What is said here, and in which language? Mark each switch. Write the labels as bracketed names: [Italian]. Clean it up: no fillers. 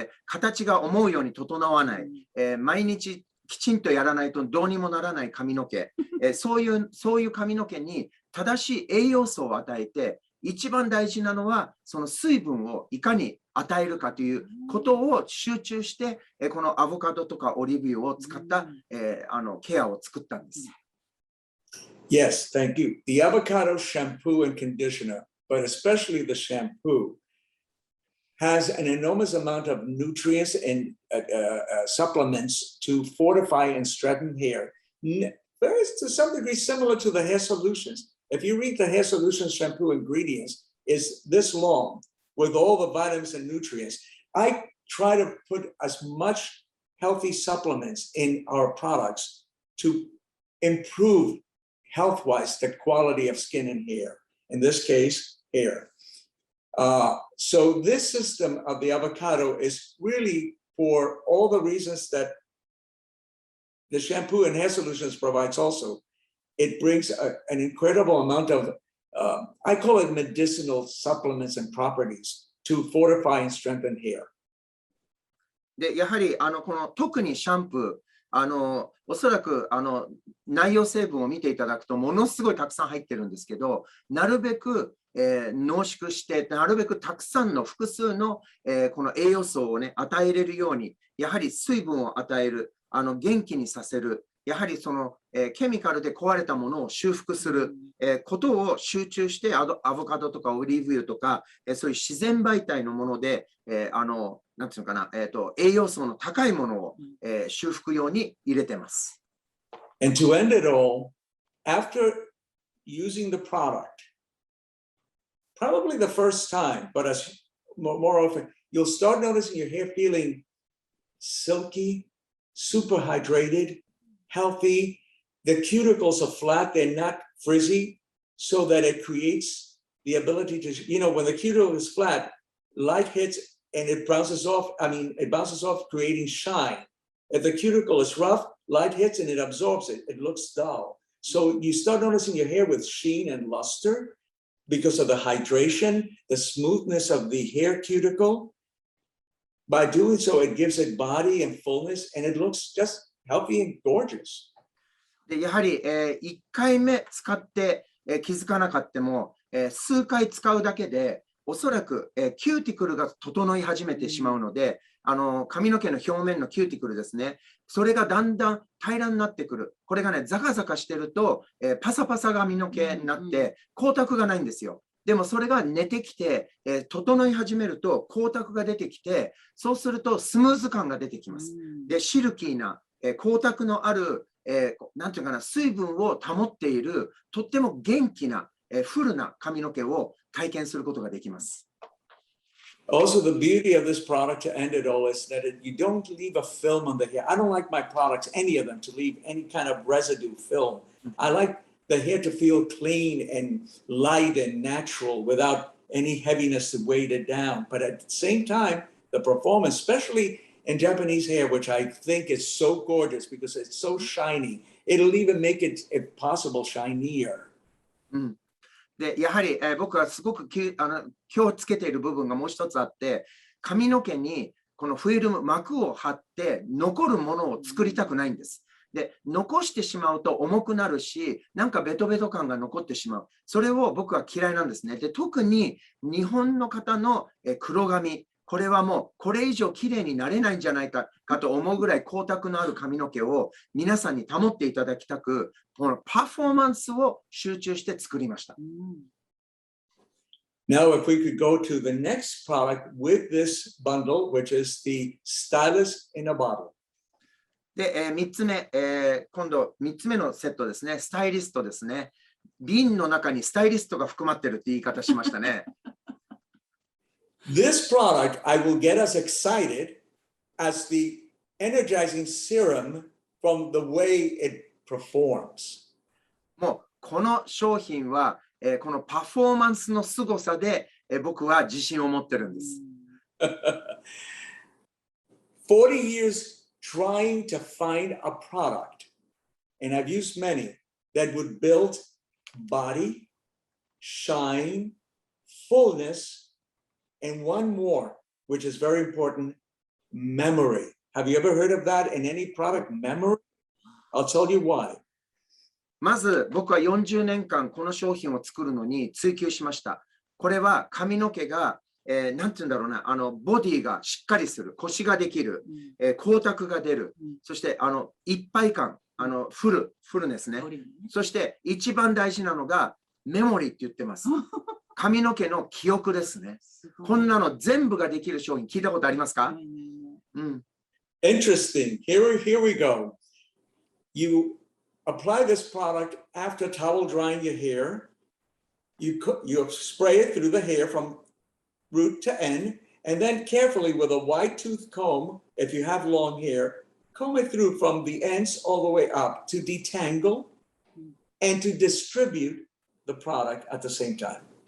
[Japanese] 形が思うように整わない、毎日きちんとやらないとどうにもならない髪の毛、そういう髪の毛に正しい栄養素を与えて、一番大事なのはその水分をいかに与えるかということを集中して、このアボカドとかオリーブ油を使った、ケアを作ったんです。 [English] Yes, thank you. The avocado shampoo and conditioner, but especially the shampoo, has an enormous amount of nutrients and supplements to fortify and strengthen hair. Very, to some degree, similar to the Hair Solutions. If you read the Hair Solutions shampoo ingredients, it's this long with all the vitamins and nutrients. I try to put as much healthy supplements in our products to improve health-wise the quality of skin and hair. In this case, hair. So this system of the avocado is really for all the reasons that the shampoo and hair solutions provides also. It brings an incredible amount of, I call it medicinal supplements and properties to fortify and strengthen hair. [Japanese] で、やはりこの特にシャンプー、おそらく内容成分を見ていただくとものすごいたくさん入ってるんですけど、なるべく濃縮して、なるべくたくさんの複数の、この栄養素をね、与えれるように、やはり水分を与える、元気にさせる、やはりその、ケミカルで壊れたものを修復する、ことを集中して、アボカドとかオリーブ油とか、そういう自然媒体のもので、なんていうのかな、栄養素の高いものを、修復用に入れてます。 [English] And to end it all, after using the product, probably the first time, but as more often, you'll start noticing your hair feeling silky, super hydrated, healthy. The cuticles are flat, they're not frizzy, so that it creates the ability to, when the cuticle is flat, light hits and it bounces off, creating shine. If the cuticle is rough, light hits and it absorbs it, it looks dull. So you start noticing your hair with sheen and luster because of the hydration, the smoothness of the hair cuticle. By doing so, it gives it body and fullness, and it looks just healthy and gorgeous. [Japanese] でやはり、1回目使って、気づかなかったも、数回使うだけでおそらく、キューティクルが整い始めてしまうので、髪の毛の表面のキューティクルですね、それがだんだん平らになってくる。これがね、ザカザカしてると、パサパサ髪の毛になって光沢がないんですよ。でもそれが寝てきて、整い始めると光沢が出てきて、そうするとスムーズ感が出てきます。で、シルキーな、光沢のある、なんていうかな、水分を保っている、とっても元気な、フルな髪の毛を体験することができます。 [English] Also, the beauty of this product to end it all is that you don't leave a film on the hair. I don't like my products, any of them, to leave any kind of residue film. I like the hair to feel clean and light and natural without any heaviness to weight it down. But at the same time, the performance, especially in Japanese hair, which I think is so gorgeous because it's so shiny, it'll even make it, if possible, shinier. [Japanese] で、やはり、僕はすごく気をつけている部分がもう一つあって、髪の毛にこのフィルム、膜を貼って残るものを作りたくないんです。で、残してしまうと重くなるし、なんかベトベト感が残ってしまう。それを僕は嫌いなんですね。で、特に日本の方の黒髪、これはもうこれ以上きれいになれないんじゃないかと思うぐらい光沢のある髪の毛を皆さんに保っていただきたく、このパフォーマンスを集中して作りました。 [English] Now, if we could go to the next product with this bundle, which is the stylus in a bottle. [Japanese] で、3つ目、今度3つ目のセットですね。スタイリストですね。瓶の中にスタイリストが含まってるって言い方しましたね。 [English] This product, I will get us excited as the energizing serum from the way it performs. [Japanese] もうこの商品は、このパフォーマンスの凄さで、僕は自信を持ってるんです。 [English] 40 years trying to find a product, and I've used many, that would build body, shine, fullness, and one more, which is very important, memory. Have you ever heard of that in any product, memory? I'll tell you why. [Japanese] まず僕は40年間この商品を作るのに追求しました。これは髪の毛が、なんて言うんだろうな、ボディがしっかりする、腰ができる、光沢が出る、そしていっぱい感、フルネスね。そして一番大事なのがメモリーって言ってます。髪の毛の記憶ですね。こんなの全部ができる商品聞いたことありますか？ [English] Interesting. Here we go. You apply this product after towel drying your hair. You spray it through the hair from root to end, and then carefully with a wide tooth comb, if you have long hair, comb it through from the ends all the way up to detangle and to distribute the product at the same time.